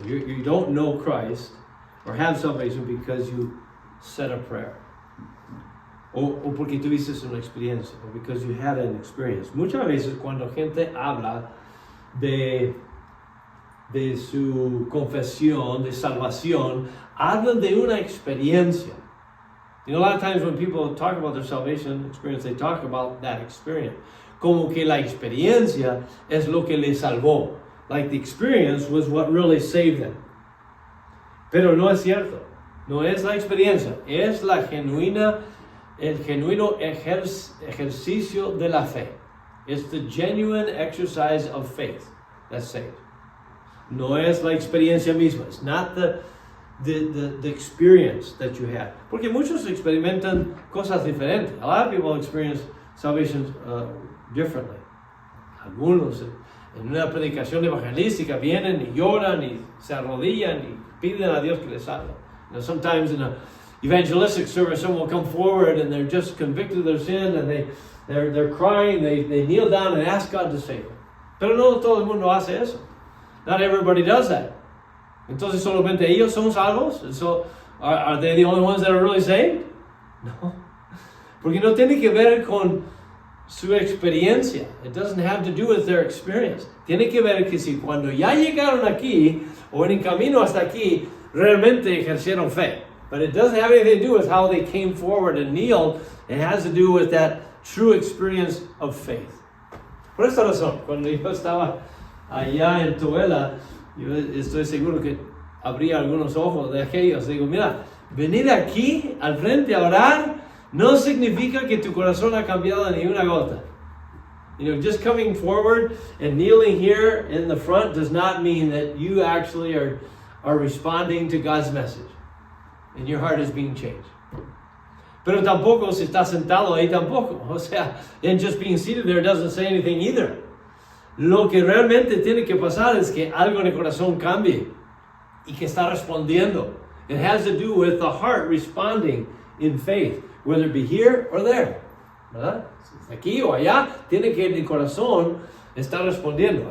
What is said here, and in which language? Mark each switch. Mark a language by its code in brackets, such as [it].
[en] You don't know Christ or have salvation because you said a prayer. [es] O porque tuviste una experiencia. [en] Or because you had an experience. [es] Muchas veces cuando gente habla de su confesión, de salvación, hablan de una experiencia. [en] You know, a lot of times when people talk about their salvation experience, they talk about that experience. [es] Como que la experiencia es lo que les salvó. [en] Like the experience was what really saved them. [es] Pero no es cierto. No es la experiencia. Es el genuino ejercicio de la fe. [en] It's the genuine exercise of faith that saved. [es] No es la experiencia misma. [en] It's not the experience that you had. [es] Porque muchos experimentan cosas diferentes. [en] A lot of people experience salvation differently. [es] Algunos en una predicación evangelística vienen y lloran y se arrodillan y piden a Dios que les salve. [en] You know, sometimes in an evangelistic service, someone will come forward and they're just convicted of their sin and they're crying, they kneel down and ask God to save them. [es] Pero no todo el mundo hace eso. [en] Not everybody does that. [es] Entonces solamente ellos son salvos. [en] So, are they the only ones that are really saved? [es] No. Porque no tiene que ver con su experiencia. [en] It doesn't have to do with their experience. [es] Tiene que ver que si cuando ya llegaron aquí o en el camino hasta aquí realmente ejercieron fe. [en] But it doesn't have anything to do with how they came forward and kneeled. It has to do with that true experience of faith. [es] Por esta razón, cuando yo estaba allá en Tooele, yo estoy seguro que abría algunos ojos de aquellos. Digo, mira, venir aquí al frente a orar no significa que tu corazón ha cambiado ni una gota. [en] You know, just coming forward and kneeling here in the front does not mean that you actually are responding to God's message and your heart is being changed. [es] Pero tampoco si estás sentado ahí tampoco. O sea, [en] and just being seated there doesn't say anything either. [es] Lo que realmente tiene que pasar es que algo en el corazón cambie y que está respondiendo. [en] It has to do with the heart responding in faith, whether it be here or there. [es] ¿Verdad? Aquí o allá, tiene que el corazón estar respondiendo.